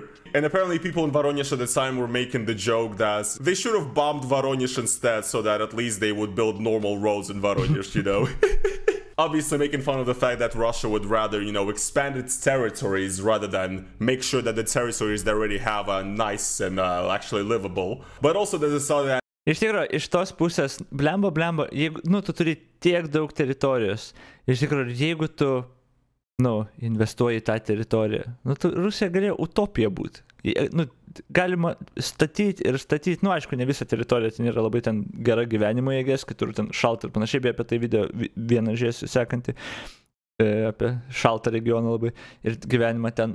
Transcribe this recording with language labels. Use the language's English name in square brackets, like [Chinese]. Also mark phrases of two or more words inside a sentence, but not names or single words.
[English] And apparently people in Voronezh at the time were making the joke that they should have bombed Voronezh instead, so that at least they would build normal roads in Voronezh, you know? Obviously making fun of the fact that Russia would rather, you know, expand its territories rather than make sure that the territories they already have are nice and actually livable. But also there's this other... [Lithuanian] Iš tikrųjų, iš tos pusės, blemba, jeigu, nu, tu turi tiek daug teritorijos, iš tikrųjų, jeigu tu, nu, investuoji į tą teritoriją, nu, Rusija galėjo utopija būti. Nu, galima statyti ir statyti, nu, aišku, ne visą teritoriją, ten yra labai ten gera gyvenimo jėgės, kitur ten šalta ir panašiai, bet apie tai video vieną žiūrėsiu sekantį, apie šaltą regioną labai ir gyvenimą ten.